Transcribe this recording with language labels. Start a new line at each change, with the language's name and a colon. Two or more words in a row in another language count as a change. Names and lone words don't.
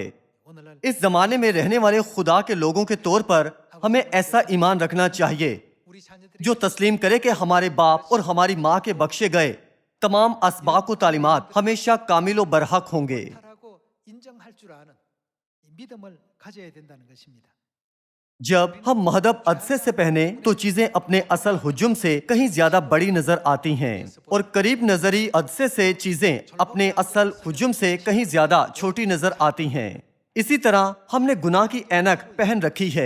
Urdu: اس زمانے میں رہنے والے خدا کے لوگوں کے طور پر ہمیں ایسا ایمان رکھنا چاہیے جو تسلیم کرے کہ ہمارے باپ اور ہماری ماں کے بخشے گئے تمام اسباق و تعلیمات ہمیشہ کامل و برحق ہوں گے۔
Korean: 가져야 된다는 것입니다.
Urdu: جب ہم محدب عدسے سے پہنے تو چیزیں اپنے اصل ہجوم سے کہیں زیادہ بڑی نظر آتی ہیں اور قریب نظری عدسے سے چیزیں اپنے اصل ہجوم سے کہیں زیادہ چھوٹی نظر آتی ہیں. اسی طرح ہم نے گناہ کی عینک پہن رکھی ہے.